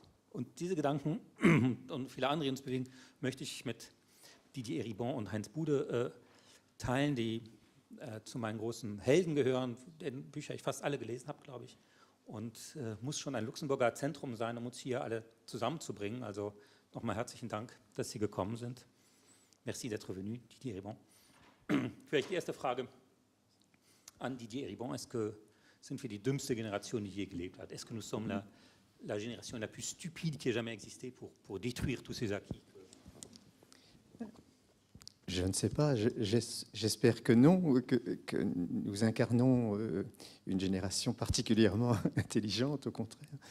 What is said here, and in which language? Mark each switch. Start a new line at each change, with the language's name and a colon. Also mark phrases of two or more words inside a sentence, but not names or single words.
German: Und diese Gedanken und viele andere, die uns bewegen, möchte ich mit Didier Eribon und Heinz Bude teilen, die zu meinen großen Helden gehören, deren Bücher ich fast alle gelesen habe, glaube ich. Und muss schon ein Luxemburger Zentrum sein, um uns hier alle zusammenzubringen. Also nochmal herzlichen Dank, dass Sie gekommen sind.
French: Merci d'être venu, Didier Eribon.
German: Vielleicht die erste Frage an Didier Eribon. Sind wir die dümmste Generation, die je gelebt hat?
French: Est-ce que nous sommes la génération la plus stupide qui ait jamais existé pour détruire tous ces acquis? Je ne sais pas, j'espère que non, que nous incarnons une génération particulièrement intelligente, au contraire.